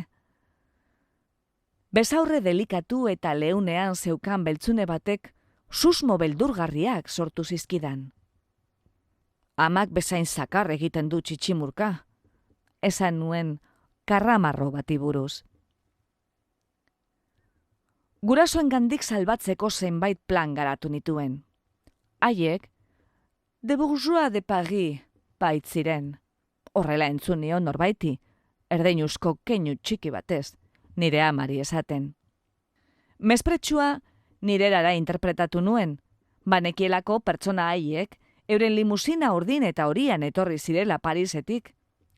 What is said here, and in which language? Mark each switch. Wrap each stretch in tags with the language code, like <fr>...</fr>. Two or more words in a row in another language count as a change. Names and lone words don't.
<eu>Besaurre delikatu eta leunean zeukan beltzune batek susmo beldurgarriak sortu zizkidan. Amak bezain zakar egiten du txitximurka, esan nuen karramarro bati buruz. Gurasoengandik salbatzeko zenbait plan garatu nituen. Haiek,</eu> <fr>de bourgeois de Paris baitziren.</fr> <eu>Horrela entzun nion norbaiti, erdeinuzko keinu txiki batez, nire amari esaten. Mespretxua nirerara interpretatu nuen, banekielako pertsona haiek, euren limusina urdin eta horian etorri zirela Parisetik.</eu>